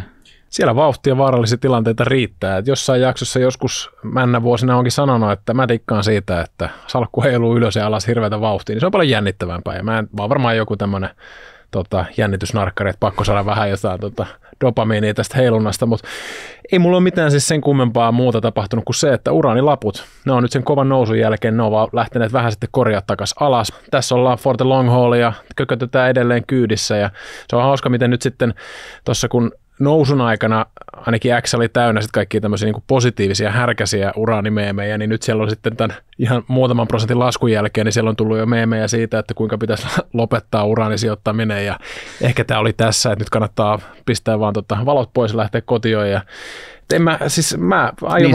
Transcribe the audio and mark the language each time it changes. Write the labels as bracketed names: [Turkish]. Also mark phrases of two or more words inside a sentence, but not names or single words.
[Finnish] Siellä vauhtia vaarallisia tilanteita riittää. Että jossain jaksossa joskus männä vuosina onkin sanonut, että mä tikkaan siitä, että salkku heiluu ylös ja alas hirveätä vauhtia, niin se on paljon jännittävämpää. Ja mä oon varmaan joku tämmöinen jännitysnarkkari, että pakko saada vähän jotain dopamiinia tästä heilunnasta, mutta ei mulla ole mitään siis sen kummempaa muuta tapahtunut kuin se, että uraanilaput, ne on nyt sen kovan nousun jälkeen, ne on vaan lähteneet vähän sitten korjaa takaisin alas. Tässä ollaan [English] for the long haul [Finnish] ja kökötetään edelleen kyydissä ja se on hauska, miten nyt sitten tuossa kun nousun aikana ainakin X oli täynnä sitten kaikkia tämmöisiä niin kuin positiivisia, härkäisiä uraanimeemejä, niin nyt siellä on sitten tämän ihan muutaman prosentin laskun jälkeen, niin siellä on tullut jo meemejä siitä, että kuinka pitäisi lopettaa uraanisijoittaminen ja ehkä tämä oli tässä, että nyt kannattaa pistää vaan valot pois ja lähteä kotioon ja mä aion